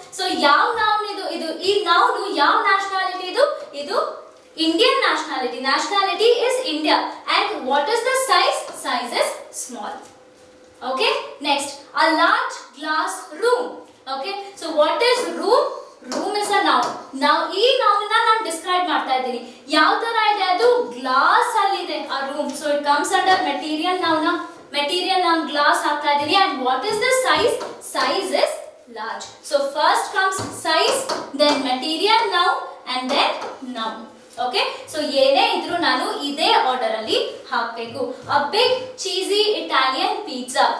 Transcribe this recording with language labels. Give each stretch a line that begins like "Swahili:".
Kannada: So ಯಾವ noun ಇದು? ಈ noun ಯಾವ nationality ಇದು? ಇದು Indian nationality.
English: Nationality is India. And what is the size? Size is small. Okay, next a large glass room. Okay, so what is room? Room is a noun.
Kannada: Now ಈ noun ನ ನಾನು describe ಮಾಡ್ತಾ ಇದ್ದೀನಿ. ಯಾವ ತರ ಇದೆ ಅದು? Glass ಅಲ್ಲಿ ಇದೆ ಆ room.
English: So it comes under material noun. Material noun glass
Kannada: ಹಾಕ್ತಾ ಇದ್ದೀನಿ.
English: And what is the size? Size is large. So first comes size, then material noun, and then noun.
Kannada: Okay, so ಏನೇ ಇದ್ರೂ ನಾನು ಇದೇ order ಅಲ್ಲಿ ಹಾಕಬೇಕು.
English: A big cheesy Italian pizza.